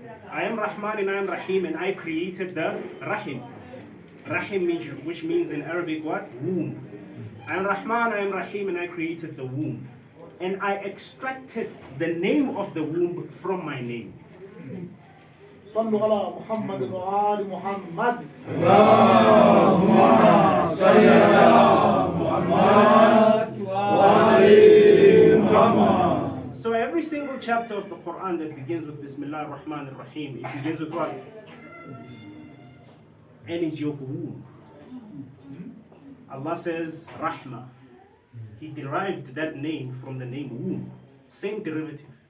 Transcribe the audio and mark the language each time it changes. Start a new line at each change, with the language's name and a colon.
English: I am Rahman and I am Rahim, and I created the Rahim. Rahim means, which means in Arabic what? Womb. I am Rahman, I am Rahim, and I created the womb. And I extracted the name of the womb from my name.
Arabic: صلوا على محمد وآل محمد. اللهم صل على محمد وآل محمد.
English: So every single chapter of the Quran that begins with Bismillah ar-Rahman ar-Rahim, it begins with what? Energy of womb. Allah says Rahma. He derived that name from the name womb. Same derivative.